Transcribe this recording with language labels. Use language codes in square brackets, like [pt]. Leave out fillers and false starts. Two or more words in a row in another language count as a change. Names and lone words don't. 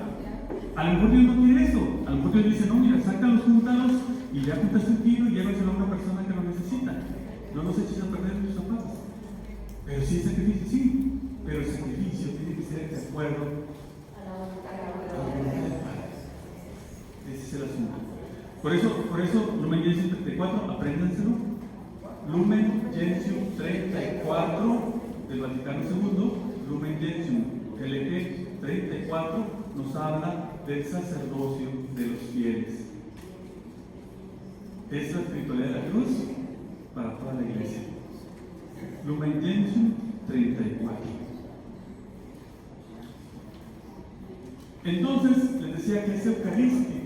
[es] A lo mejor Dios no quiere eso. A lo mejor Dios dice, no, mira, sácalos, júntalos y ya juntaste un kilo y llévaselo a una persona que lo necesita. No los eches a perder tus zapatos. Pero sí, sacrificio, sí. Pero el sacrificio tiene que ser de acuerdo a la voluntad del Padre. Ese es el asunto. Por eso, Lumen Gentium 34, apréndanselo. Lumen Gentium 34 del Vaticano II, Lumen Gentium LG 34 nos habla del sacerdocio de los fieles. Es la espiritualidad de la cruz para toda la iglesia. Lumen Gentium 34. Entonces, les decía que es eucarística.